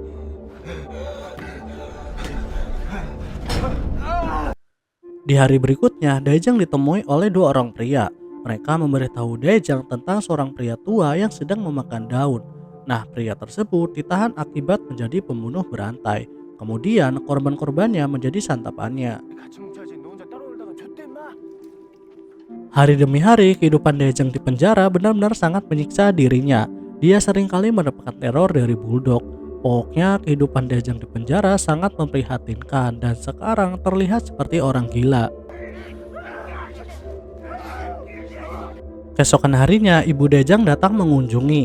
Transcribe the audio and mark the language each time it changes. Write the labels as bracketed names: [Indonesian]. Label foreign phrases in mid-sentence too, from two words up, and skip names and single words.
[Indonesian] Di hari berikutnya, Daejang ditemui oleh dua orang pria. Mereka memberitahu Daejang tentang seorang pria tua yang sedang memakan daun. Nah, pria tersebut ditahan akibat menjadi pembunuh berantai. Kemudian korban-korbannya menjadi santapannya. [Korean] 같이 뭉쳐야지. 너 혼자 따로 놀다가 좆대 임마. [Indonesian] Hari demi hari, kehidupan Daejang di penjara benar-benar sangat menyiksa dirinya. Dia seringkali mendapatkan teror dari Bulldog. Pokoknya kehidupan Daejang di penjara sangat memprihatinkan dan sekarang terlihat seperti orang gila. Keesokan harinya, ibu Daejang datang mengunjungi.